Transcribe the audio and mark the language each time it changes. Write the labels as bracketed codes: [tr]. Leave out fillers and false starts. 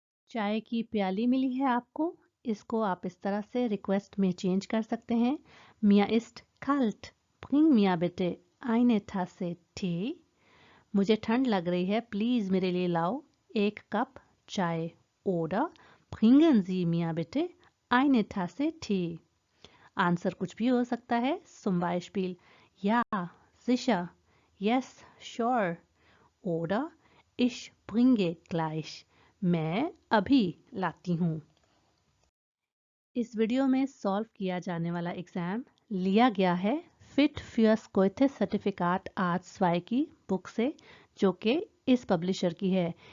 [hi] चाय की प्याली मिली है आपको, इसको आप इस तरह से रिक्वेस्ट में चेंज कर सकते हैं, [de] Mir ist kalt, bring mir bitte eine Tasse Tee। [hi] मुझे ठंड लग रही है, प्लीज़ मेरे लिए लाओ एक कप चाय। [de] Oder bringen Sie mir bitte eine Tasse Tee। [hi] Answer कुछ भी हो सकता है, [de] zum Beispiel Ja, sicher, [en] yes, sure, [de] oder ich bringe gleich, [hi] मैं अभी लाती हूँ। इस वीडियो में सॉल्व किया जाने वाला एग्जाम लिया गया है fit fürs Goethe certificate arts 2 की बुक से, जो कि इस पब्लिशर की है।